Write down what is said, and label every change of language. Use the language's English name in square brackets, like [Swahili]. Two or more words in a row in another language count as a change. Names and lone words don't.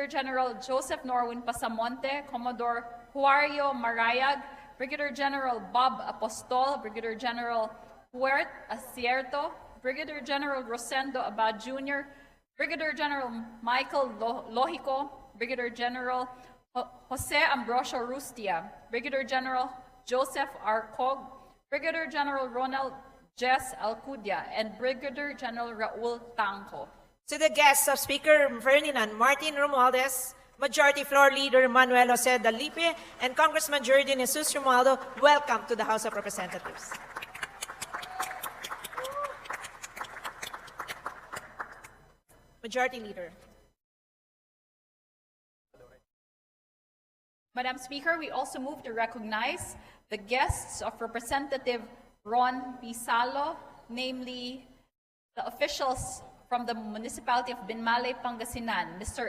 [English] General Joseph Norwin Pasamonte, Commodore Juario Marayag, Brigadier General Bob Apostol, Brigadier General Huert Acierto, Brigadier General Rosendo Abad Jr., Brigadier General Michael Lohico, Brigadier General Jose Ambrosio Rustia, Brigadier General Joseph Arcog, Brigadier General Ronald Jess Alcudia, and Brigadier General Raul Tangco. To the guests of Speaker Ferdinand Martin Romualdez, Majority Floor Leader Manuel Jose Dalipe, and Congressman Jordan Jesus Romualdo, welcome to the House of Representatives. Majority Leader. Madam Speaker, we also move to recognize the guests of Representative Ron Pisalo, namely the officials from the Municipality of Binmalay, Pangasinan, Mr.